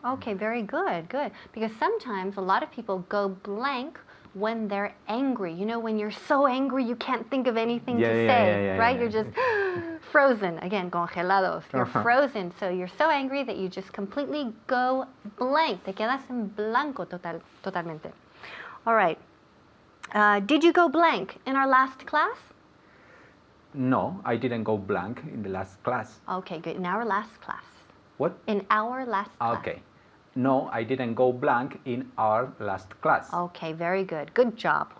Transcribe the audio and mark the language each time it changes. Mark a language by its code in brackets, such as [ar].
[en] Okay, very good, good. Because sometimes a lot of people go blank when they're angry. You know, when you're so angry you can't think of anything to say, right? You're just frozen. Again, [es] congelados. [en] You're frozen. So you're so angry that you just completely go blank. [es] Te quedas en blanco totalmente. [en] All right. Did you go blank in our last class? No, I didn't go blank in the last class. Okay, good. In our last class. What? In our last class. Okay. No, I didn't go blank in our last class. Okay, very good. Good job.